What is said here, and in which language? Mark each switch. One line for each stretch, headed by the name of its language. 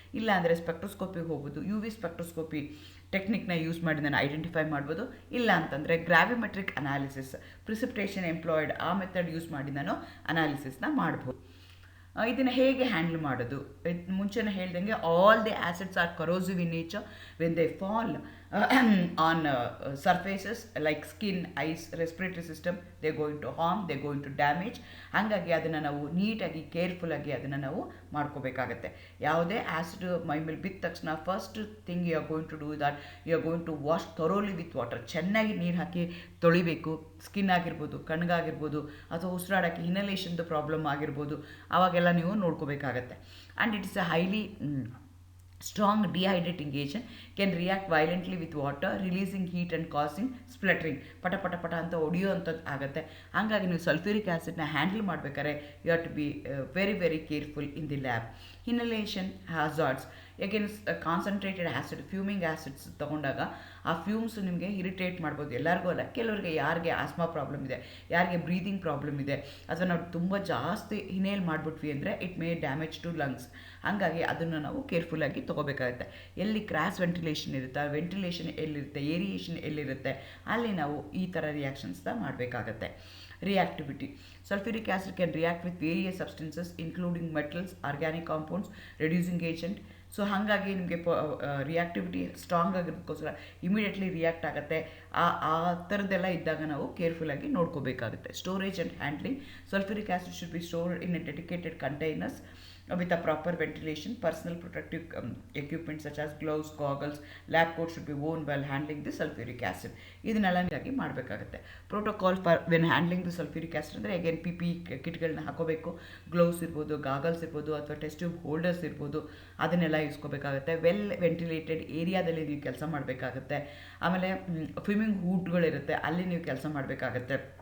Kannada: ಇಲ್ಲ ಅಂದರೆ ಸ್ಪೆಕ್ಟ್ರೋಸ್ಕೋಪಿಗೆ ಹೋಗ್ಬೋದು, ಯು ವಿ ಸ್ಪೆಕ್ಟ್ರೋಸ್ಕೋಪಿ ಟೆಕ್ನಿಕ್ನ ಯೂಸ್ ಮಾಡಿ ನಾನು ಐಡೆಂಟಿಫೈ ಮಾಡ್ಬೋದು. ಇಲ್ಲ ಅಂತಂದರೆ ಗ್ರಾವಿಮೆಟ್ರಿಕ್ ಅನಾಲಿಸಿಸ್, ಪ್ರಿಸಿಪಿಟೇಷನ್ ಎಂಪ್ಲಾಯ್ಡ್, ಆ ಮೆಥಡ್ ಯೂಸ್ ಮಾಡಿ ನಾನು ಅನಾಲಿಸಿಸ್ನ ಮಾಡ್ಬೋದು. ಇದನ್ನು ಹೇಗೆ ಹ್ಯಾಂಡಲ್ ಮಾಡೋದು, ಮುಂಚೆನೇ ಹೇಳ್ದಂಗೆ
English: All the acids are corrosive in nature. When they fall on surfaces like skin, eyes, respiratory system, they're going to harm, they're going to damage.
Kannada: ಹಾಗಾಗಿ ಅದನ್ನು ನಾವು ನೀಟಾಗಿ ಕೇರ್ಫುಲ್ಲಾಗಿ ಅದನ್ನು ನಾವು ಮಾಡ್ಕೋಬೇಕಾಗತ್ತೆ. ಯಾವುದೇ ಆ್ಯಸಿಡ್ ಮೈ ಮೇಲೆ ಬಿದ್ದ ತಕ್ಷಣ
English: First thing you are going to do that you are going to wash thoroughly with water.
Kannada: ಚೆನ್ನಾಗಿ ನೀರು ಹಾಕಿ ತೊಳಿಬೇಕು. ಸ್ಕಿನ್ ಆಗಿರ್ಬೋದು, ಕಣ್ಗಾಗಿರ್ಬೋದು, ಅಥವಾ ಉಸಿರಾಡೋಕ್ಕೆ ಇನಲೇಷನ್ದು ಪ್ರಾಬ್ಲಮ್ ಆಗಿರ್ಬೋದು, ಅವಾಗೆಲ್ಲ ನೀವು ನೋಡ್ಕೋಬೇಕಾಗತ್ತೆ.
English: And it's a highly strong dehydrating agent, can react violently with water, releasing heat and causing spluttering.
Kannada: ಪಟ ಪಟ ಪಟ ಅಂತ ಹೊಡಿಯೋ ಅಂಥದ್ದು ಆಗುತ್ತೆ. ಹಾಗಾಗಿ ನೀವು ಸಲ್ಫ್ಯೂರಿಕ್ ಆ್ಯಸಿಡ್ನ ಹ್ಯಾಂಡಲ್ ಮಾಡಬೇಕಾದ್ರೆ
English: You have to be very very careful in the lab.
Kannada: Inhalation ಹ್ಯಾಜಾರ್ಡ್ಸ್, against concentrated acid, ಫ್ಯೂಮಿಂಗ್ acids ತೊಗೊಂಡಾಗ ಆ ಫ್ಯೂಮ್ಸು ನಿಮಗೆ ಇರಿಟೇಟ್ ಮಾಡ್ಬೋದು. ಎಲ್ಲರಿಗೂ ಅಲ್ಲ, ಕೆಲವರಿಗೆ ಯಾರಿಗೆ ಆಸ್ಮಾ ಪ್ರಾಬ್ಲಮ್ ಇದೆ, ಯಾರಿಗೆ ಬ್ರೀದಿಂಗ್ ಪ್ರಾಬ್ಲಮ್ ಇದೆ, ಅಥವಾ ನಾವು ತುಂಬ ಜಾಸ್ತಿ ಇನೇಲ್ ಮಾಡಿಬಿಟ್ವಿ ಅಂದರೆ
English: It may damage to lungs.
Kannada: ಹಾಗಾಗಿ ಅದನ್ನು ನಾವು ಕೇರ್ಫುಲ್ಲಾಗಿ ತೊಗೋಬೇಕಾಗುತ್ತೆ. ಎಲ್ಲಿ ಕ್ರಾಸ್ ವೆಂಟಿಲೇಷನ್ ಇರುತ್ತೆ, ವೆಂಟಿಲೇಷನ್ ಎಲ್ಲಿರುತ್ತೆ, ಏರಿಯೇಷನ್ ಎಲ್ಲಿರುತ್ತೆ, ಅಲ್ಲಿ ನಾವು ಈ ಥರ ರಿಯಾಕ್ಷನ್ಸ್ನ ಮಾಡಬೇಕಾಗತ್ತೆ.
English: Reactivity, sulfuric acid can react with various substances including metals, organic compounds, reducing agent.
Kannada: So ಹಾಗಾಗಿ ನಿಮಗೆ ರಿಯಾಕ್ಟಿವಿಟಿ ಸ್ಟ್ರಾಂಗ್ ಆಗಿರೋದಕ್ಕೋಸ್ಕರ ಇಮಿಡಿಯೇಟ್ಲಿ ರಿಯಾಕ್ಟ್ ಆಗುತ್ತೆ. ಆ ಥರದ್ದೆಲ್ಲ ಇದ್ದಾಗ ನಾವು ಕೇರ್ಫುಲ್ಲಾಗಿ ನೋಡ್ಕೋಬೇಕಾಗುತ್ತೆ.
English: Storage and handling, sulfuric acid should be stored in a dedicated containers with a proper ventilation. Personal protective equipment such as gloves, goggles, lab coats should be worn while handling the sulfuric acid.
Kannada: ಇದನ್ನೆಲ್ಲ ನೀಟಾಗಿ ಮಾಡಬೇಕಾಗುತ್ತೆ.
English: protocol for when handling the sulfuric acid
Kannada: ಅಂದರೆ
English: again PPE
Kannada: ಕಿಟ್ಗಳನ್ನ ಹಾಕೋಬೇಕು. Gloves ಇರ್ಬೋದು, goggles ಇರ್ಬೋದು, ಅಥವಾ test tube holders ಇರ್ಬೋದು, ಅದನ್ನೆಲ್ಲ ಯೂಸ್ಕೋಬೇಕಾಗುತ್ತೆ. ವೆಲ್ ವೆಂಟಿಲೇಟೆಡ್ ಏರಿಯಾದಲ್ಲಿ ನೀವು ಕೆಲಸ ಮಾಡಬೇಕಾಗುತ್ತೆ. ಆಮೇಲೆ ಸ್ವಿಮ್ಮಿಂಗ್ ಹೂಟ್ಗಳಿರುತ್ತೆ, ಅಲ್ಲಿ ನೀವು ಕೆಲಸ ಮಾಡಬೇಕಾಗತ್ತೆ.